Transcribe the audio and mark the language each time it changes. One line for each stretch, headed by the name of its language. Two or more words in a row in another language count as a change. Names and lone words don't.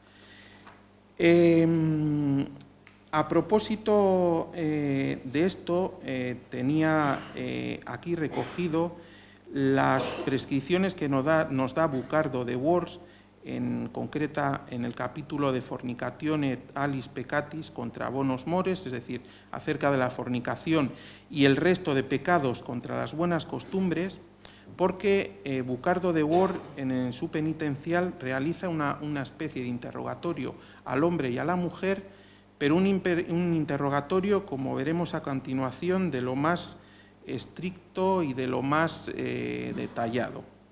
Spanish: A propósito de esto, tenía aquí recogido las prescripciones que nos da Bucardo de Worms, en concreta en el capítulo de Fornicatione alis peccatis contra bonos mores, es decir, acerca de la fornicación y el resto de pecados contra las buenas costumbres, porque Bucardo de Worms en su penitencial realiza una especie de interrogatorio al hombre y a la mujer, pero un interrogatorio, como veremos a continuación, de lo más estricto y de lo más detallado.